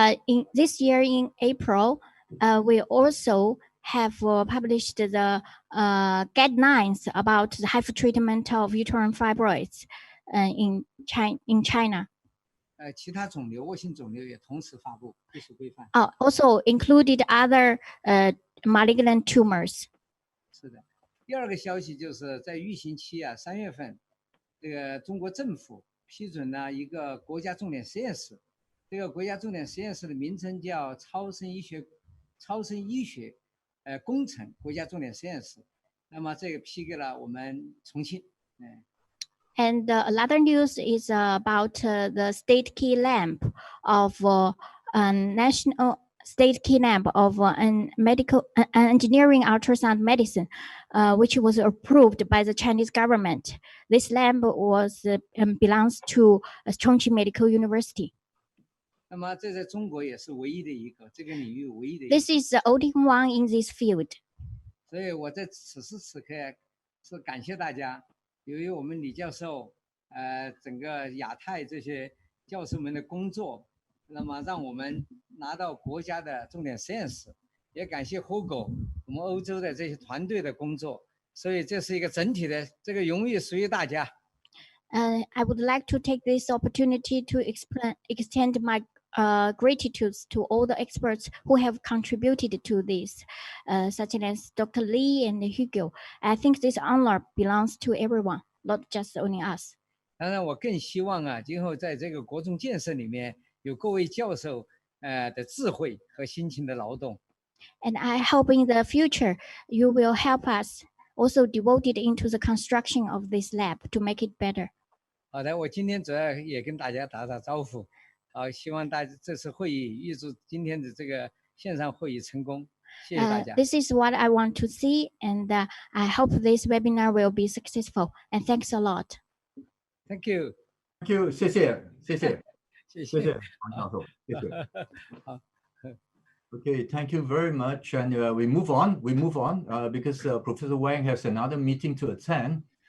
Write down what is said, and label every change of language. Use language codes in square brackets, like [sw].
[en] In this year in April, we also have published the guidelines about the HIFU treatment of uterine fibroids in China. [zh] 其他肿瘤，恶性肿瘤也同时发布技术规范。 [en] Also included other malignant tumors. [zh] 是的。第二个消息就是在预行期啊，3月份，这个中国政府批准了一个国家重点实验室。这个国家重点实验室的名称叫超声医学工程国家重点实验室。那么这个批给了我们重庆。 [en] And another news is about the state key lamp of national state key lamp of medical engineering ultrasound medicine, which was approved by the Chinese government. This lamp was belongs to Chongqing Medical University. [zh] 那么这在中国也是唯一的一个这个领域唯一的一个。 [en] This is the only one in this field. [zh] 所以我在此时此刻是感谢大家，由于我们李教授，整个亚太这些教授们的工作，那么让我们拿到国家的重点实验室，也感谢 HIFU 我们欧洲的这些团队的工作，所以这是一个整体的这个荣誉属于大家。 [en] I would like to take this opportunity to extend my gratitude to all the experts who have contributed to this, such as Dr. Lee and Hugo. I think this honor belongs to everyone, not just only us. [zh] 当然，我更希望啊，今后在这个国中建设里面有各位教授的智慧和辛勤的劳动。 [en] And I hope in the future you will help us also devoted into the construction of this lab to make it better. [zh] 好的，我今天主要也跟大家打打招呼。好，希望大家这次会议预祝今天的这个线上会议成功。谢谢大家。 [en] This is what I want to see, and I hope this webinar will be successful. And thanks a lot. Thank you. Thank you. [zh] 谢谢，谢谢，谢谢王教授，谢谢。好。 [en] Okay, thank you very much. And we move on because Professor Wang has another meeting to attend.